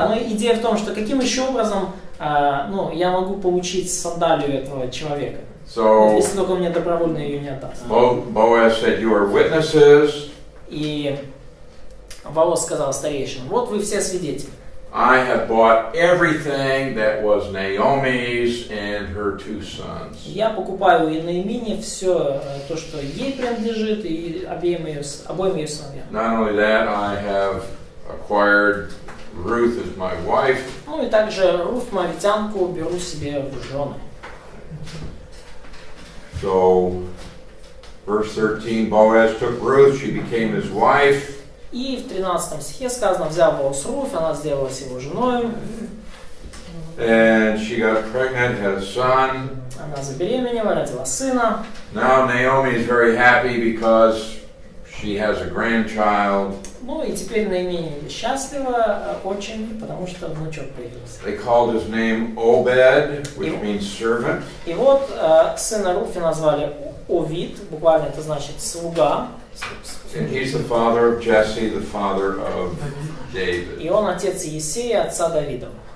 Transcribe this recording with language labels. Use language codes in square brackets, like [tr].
[ru] Идея в том, что каким еще образом, я могу получить сандалию этого человека, если только мне добровольно ее не отдаст. [en] Boaz said, you are witnesses. [ru] И Боаз сказал старейшинам, вот вы все свидетели. [en] I have bought everything that was Naomi's and her 2 sons. [ru] Я покупаю у Наимини все то, что ей принадлежит, и обоим ее сыновьям. [en] Not only that, I have acquired Ruth as my wife. [ru] Ну и также Руфь Моавитянку беру себе в жены. [en] So, verse 13, Boaz took Ruth, she became his wife. [ru] И в 13 стихе сказано, взял Боаз Руфь, она сделалась его женой. [en] And she got pregnant, had a son. [ru] Она забеременела, родила сына. [en] Now Naomi is very happy because she has a grandchild. [ru] Ну и теперь Наимини счастлива очень, потому что внучок появился. [en] They called his name Obed, which means servant. [ru] И вот сына Руфи назвали Овид, буквально это значит слуга. [en] And he's the father of Jesse, the father of David. [ru] И он отец Иессея, отца Давидова.